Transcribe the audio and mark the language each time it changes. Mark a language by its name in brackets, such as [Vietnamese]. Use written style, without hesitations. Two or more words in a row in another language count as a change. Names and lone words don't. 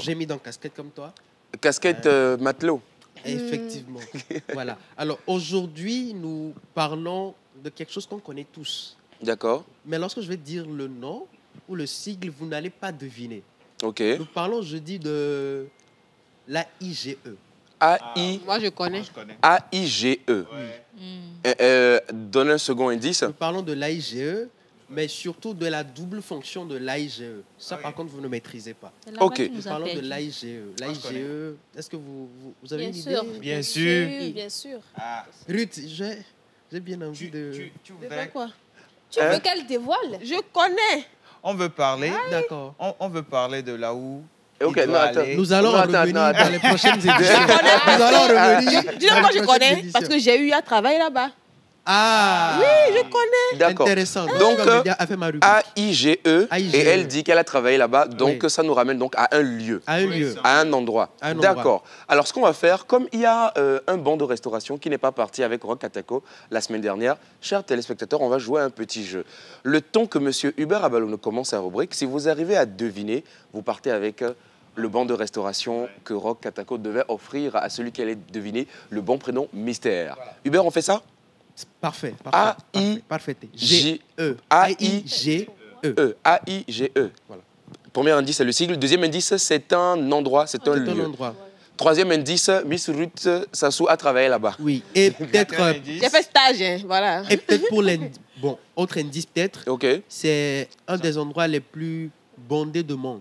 [French] J'ai mis dans casquette comme toi. Casquette matelot. Effectivement. Voilà. Alors aujourd'hui, nous parlons de quelque chose qu'on connaît tous. D'accord. Mais lorsque je vais dire le nom ou le sigle, vous n'allez pas deviner. Ok. Nous parlons jeudi de l'AIGE. A-I-A-I-G-E. Moi, je connais. Donne un second indice. Nous parlons de l'AIGE, mais surtout de la double fonction de l'AIGE. Ça, par contre, vous ne maîtrisez pas. C'est là-bas Ok. qu'il Nous nous a parlons de perdu. l'AIGE. L'AIGE, est-ce que vous avez Bien une sûr. idée? Bien sûr. Bien sûr. Ruth, j'ai bien envie de... Tu De voudrais- quoi? Tu veux qu'elle dévoile? Je connais. On veut parler. D'accord. On veut parler de là où. Ok, il non, doit attends. aller. Nous allons Non, attends, revenir attends, dans les prochaines éditions. Nous allons revenir. Tu sais pourquoi je connais? Parce que j'ai eu à travailler là-bas. Ah, Oui, je connais. D'accord. intéressant. Donc, tu vas me dire, a fait ma rubrique. A-I-G-E. A-I-G-E. Et elle dit qu'elle a travaillé là-bas. Donc, Oui. ça nous ramène donc à un lieu. À un lieu. À un endroit. À un endroit. D'accord. Alors, ce qu'on va faire, comme il y a un banc de restauration qui n'est pas parti avec Rock Katako la semaine dernière, chers téléspectateurs, on va jouer à un petit jeu. Le temps que M. Hubert Abalo nous commence sa rubrique, si vous arrivez à deviner, vous partez avec le bon de restauration que Rock Katako devait offrir à celui qui allait deviner le bon prénom mystère. Hubert, on fait ça? Parfait. A-I- Parfait. G-E. A-I-G-E. A-I-G-E. Voilà. Premier indice, c'est le sigle. Deuxième indice, c'est un endroit, c'est un C'est lieu. un endroit. Troisième indice, Miss Ruth Sassou a travaillé là-bas. Oui. Et peut-être J'ai fait stage, hein, voilà. et peut-être pour les... Bon, autre indice peut-être, Ok, c'est un des endroits les plus bondés du monde.